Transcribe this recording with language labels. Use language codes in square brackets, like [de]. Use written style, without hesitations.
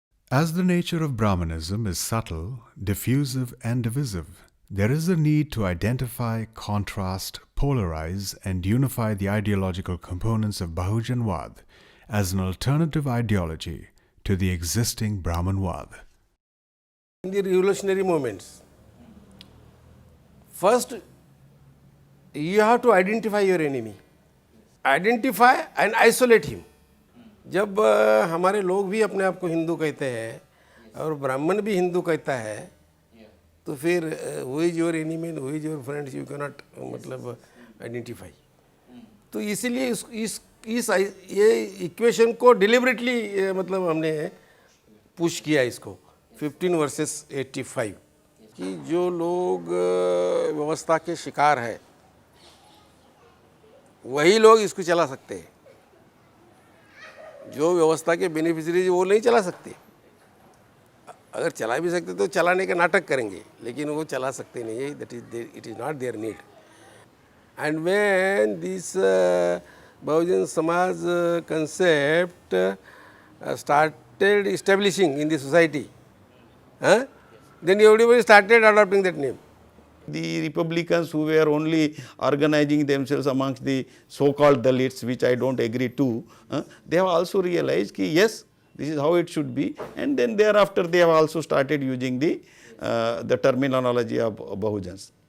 [en] As the nature of Brahmanism is subtle, diffusive and divisive, there is a need to identify, contrast, polarize and unify the ideological components of Bahujanwad as an alternative ideology to the existing Brahmanwad. In the revolutionary movements, first you have to identify your enemy. Identify and isolate him. [hi] जब हमारे लोग भी अपने आप को हिंदू कहते हैं और ब्राह्मण भी हिंदू कहता है, तो फिर [en] who is your enemy and who is your friends you cannot [hi] मतलब आइडेंटिफाई. तो इसीलिए ये इक्वेशन को डिलिबरेटली मतलब हमने पुश किया इसको 15 वर्सेस 85 कि जो लोग व्यवस्था के शिकार है वही लोग इसको चला सकते हैं, जो व्यवस्था के बेनिफिशियरी वो नहीं चला सकते. अगर चला भी सकते तो चलाने का नाटक करेंगे, लेकिन वो चला सकते नहीं है. [en] That is it is not there need. And when this Bahujan Samaj concept started establishing in the society, then everybody started adopting that name. The Republicans who were only organizing themselves amongst the so-called Dalits, which I don't agree to, they have also realized that yes, this is how it should be, and then thereafter they have also started using the terminology of Bahujans.